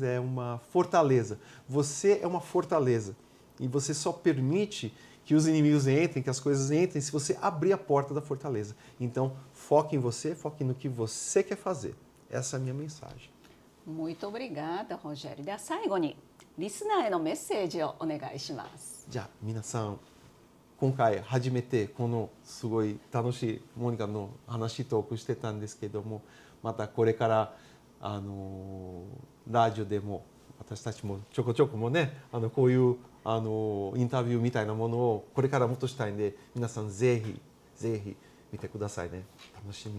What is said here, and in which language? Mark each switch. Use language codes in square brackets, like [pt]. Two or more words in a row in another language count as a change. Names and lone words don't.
[pt] É uma fortaleza. Você é uma fortaleza. E você só permite que os inimigos entrem, que as coisas entrem, se você abrir a porta da fortaleza. Então, foque em você, foque no que você quer fazer. Essa é a minha mensagem. Muito obrigada, Rogério. [ja] では最後にリスナーへのメッセージをお願いします。じゃあ皆さん、今回初めてこのすごい楽しいモニカの話トークしてたんですけども、またこれからラジオでも私たちもちょこちょこもね、こういうインタビューみたいなものをこれからもっとしたいんで、皆さんぜひぜひ見てくださいね。楽しみ。